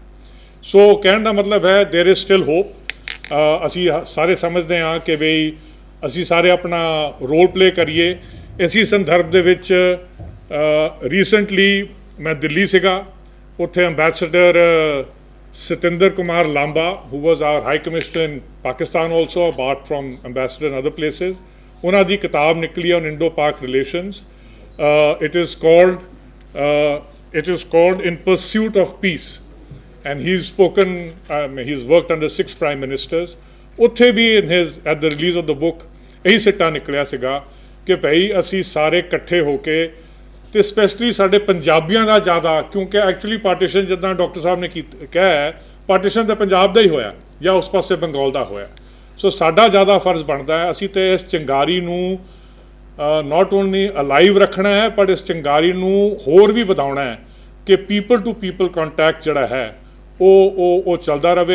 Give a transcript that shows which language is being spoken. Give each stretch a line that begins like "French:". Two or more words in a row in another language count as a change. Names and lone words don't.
Punjabi: ਸੋ ਕਹਿਣ ਦਾ ਮਤਲਬ ਹੈ
English: there is still hope.
Punjabi: ਅਸੀਂ ਸਾਰੇ ਸਮਝਦੇ ਹਾਂ ਕਿ ਬਈ ਅਸੀਂ ਸਾਰੇ ਆਪਣਾ
English: role play
Punjabi: ਕਰੀਏ. ਇਸੇ ਸੰਦਰਭ ਦੇ ਵਿੱਚ ਰੀਸੈਂਟਲੀ ਮੈਂ ਦਿੱਲੀ ਸੀਗਾ, ਉੱਥੇ ਅੰਬੈਸਡਰ ਸਤਿੰਦਰ ਕੁਮਾਰ ਲਾਂਬਾ
English: who was our high commissioner in Pakistan also, apart from ambassador in other places,
Punjabi: ਉਹਨਾਂ ਦੀ ਕਿਤਾਬ ਨਿਕਲੀ
English: on Indo-Pak relations. It is called In Pursuit of Peace, and he's spoken, he's worked under 6 prime ministers.
Punjabi: ਉੱਥੇ ਵੀ
English: at the release of the book
Punjabi: ਇਹੀ ਸਿੱਟਾ ਨਿਕਲਿਆ ਸੀਗਾ ਕਿ ਭਾਈ ਅਸੀਂ ਸਾਰੇ ਇਕੱਠੇ ਹੋ ਕੇ, ਤੇ ਸਪੈਸ਼ਲੀ ਸਾਡੇ ਪੰਜਾਬੀਆਂ ਦਾ ਜ਼ਿਆਦਾ, ਕਿਉਂਕਿ
English: actually partition
Punjabi: ਜਿੱਦਾਂ ਡਾਕਟਰ ਸਾਹਿਬ ਨੇ ਕਿਹਾ ਪਾਰਟੀਸ਼ਨ ਤਾਂ ਪੰਜਾਬ ਦਾ ਹੀ ਹੋਇਆ ਜਾਂ ਉਸ ਪਾਸੇ ਬੰਗਾਲ ਦਾ ਹੋਇਆ. ਸੋ ਸਾਡਾ ਜ਼ਿਆਦਾ ਫਰਜ਼ ਬਣਦਾ ਹੈ ਅਸੀਂ ਤੇ ਇਸ ਚਿੰਗਾਰੀ ਨੂੰ
English: not only alive
Punjabi: ਰੱਖਣਾ ਹੈ, ਪਰ ਇਸ ਚਿੰਗਾਰੀ ਨੂੰ ਹੋਰ ਵੀ ਵਧਾਉਣਾ ਹੈ ਕਿ
English: people to people contact
Punjabi: ਜਿਹੜਾ ਹੈ ਉਹ ਚੱਲਦਾ ਰਹੇ.